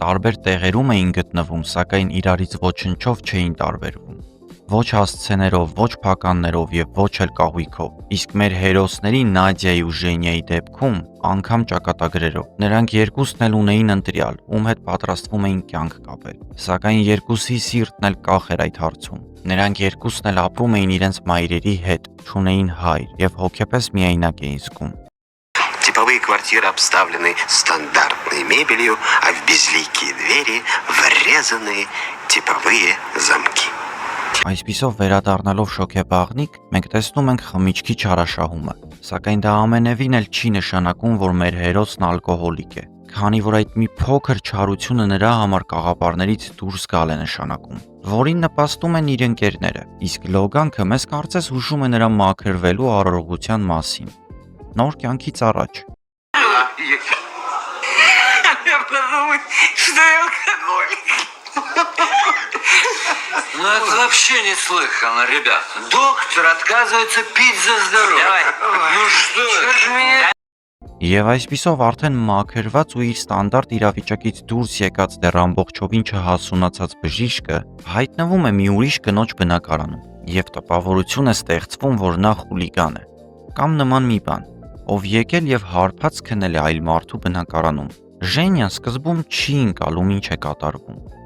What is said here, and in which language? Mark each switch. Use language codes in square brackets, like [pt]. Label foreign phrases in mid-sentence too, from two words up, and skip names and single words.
[hy] տարբեր տեղերում էին գտնվում, սակայն իրարից ոչնչով չէին տարբերվում։ Ոչ հասցեներով, ոչ փականներով եւ ոչ էլ կահույքով։ Իսկ մեր հերոսների Նադիայի ու Ժենիայի դեպքում անգամ ճակատագրերով։ Նրանք երկուսն էլ ունեին ընտրյալ, ում հետ պատրաստվում էին կյանք կապել։ Սակայն երկուսի սիրտն էլ կախ էր այդ հարցում։ Նրանք երկուսն էլ ապրում էին իրենց մայրերի հետ, չունեին հայր եւ հոգեպես միայնակ էին զգում։ [ru] Типовые квартиры обставлены стандартной мебелью, а в безликие двери врезаны типовые замки. [hy] Այսպիսով վերադառնալով շոկեբաղնիկ, մենք տեսնում ենք խմիչքի չարաշահումը, սակայն դա ամենևին էլ չի նշանակում, որ մեր հերոսն ալկոհոլիկ է, քանի որ այդ մի փոքր չարությունը նրա համար կաղապարներից դուրս գալ է նշանակում, որին նպաստում են իր ընկերները, իսկ Լոգանքը մեզ կարծես հուշում է նրա մաքրվելու արարողության մասին։ Նոր կյանքից առաջ։ [ru] Ну это вообще неслыханно, ребят. Доктор отказывается пить за здоровье. Ну что ж меня... [hy] Եվ այսպիսով արդեն մաքրված ու իր ստանդարտ իրավիճակից դուրս եկած դեռ ամբողջովին չհասունացած բժիշկը հայտնվում է մի ուրիշ կնոջ բնակարանում եւ տպավորություն է ստեղծվում, որ նա խուլիգան է կամ նման մի բան, ով եկել եւ հարբած քնել է այլ մարդու բնակարանում։ Ժենյան սկզբում չի ընկալում ինչ է կատարվում։